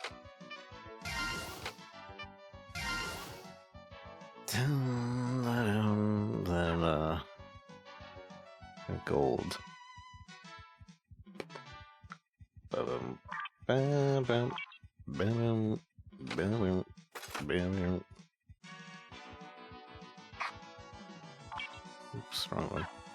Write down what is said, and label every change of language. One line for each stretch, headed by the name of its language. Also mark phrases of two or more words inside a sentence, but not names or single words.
English: Then gold. Ba-bum, ba-bum, ba-bum, ba-bum, ba-bum. Oops, wrong one.